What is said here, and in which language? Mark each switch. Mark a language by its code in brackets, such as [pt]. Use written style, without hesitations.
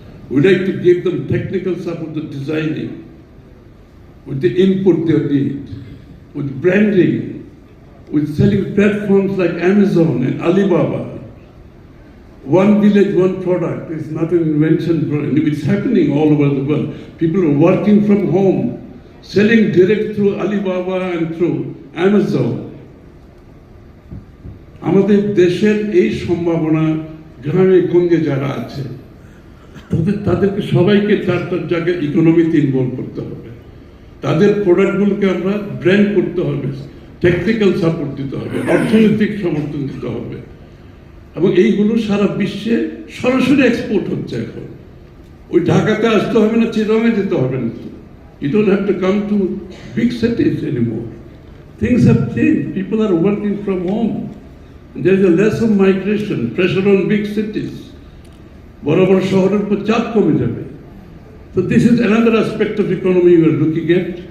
[en] We like to give them technical support, the designing, with the input they need, with branding, with selling platforms like Amazon and Alibaba. One village, one product is not an invention. It's happening all over the world. People are working from home, selling direct through Alibaba and through [bn] Amazon, আমাদের দেশের এই সম্ভাবনা গ্রামে গঞ্জে যারা আছে তাদেরকে সবাইকে তার জায়গায় ইকোনমিতে ইনভলভ করতে হবে। তাদের প্রোডাক্টগুলোকে আমরা ব্র্যান্ড করতে হবে, টেকনিক্যাল সাপোর্ট দিতে হবে, অর্থনৈতিক সমর্থন দিতে হবে, এবং এইগুলো সারা বিশ্বে সরাসরি এক্সপোর্ট হচ্ছে এখন। ওই ঢাকাতে আসতে হবে না, চিরঙে যেতে হবে না। [en] You don't have to come to big cities anymore. Things have changed. People are working from home. There is a less of migration, pressure on big cities. [bn] বড় বড় শহরের উপর চাপ কমে যাবে। [en] So this is another aspect of economy we are looking at.